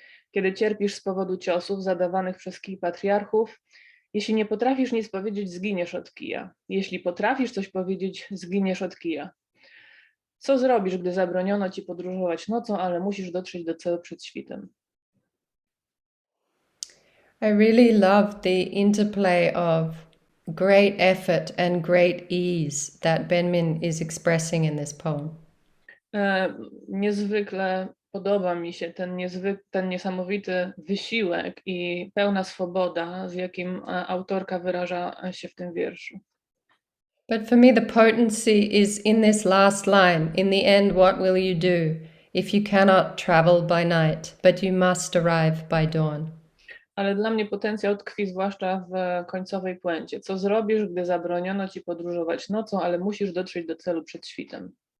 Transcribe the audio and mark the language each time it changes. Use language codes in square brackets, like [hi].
[pl] Kiedy cierpisz z powodu ciosów zadawanych przez kij patriarchów, jeśli nie potrafisz nic powiedzieć, zginiesz od kija. Jeśli potrafisz coś powiedzieć, zginiesz od kija. Co zrobisz, gdy zabroniono ci podróżować nocą, ale musisz dotrzeć do celu przed świtem? [en] I really love the interplay of great effort and great ease that Benmin is expressing in this poem. [pl] Niezwykle podoba mi się ten niesamowity wysiłek i pełna swoboda, z jakim autorka wyraża się w tym wierszu. [en] But for me, the potency is in this last line. In the end, what will you do if you cannot travel by night, but you must arrive by dawn? [pl] Ale dla mnie potencjał tkwi zwłaszcza w końcowej puencie. Co zrobisz, gdy zabroniono ci podróżować nocą, ale musisz dotrzeć do celu przed świtem?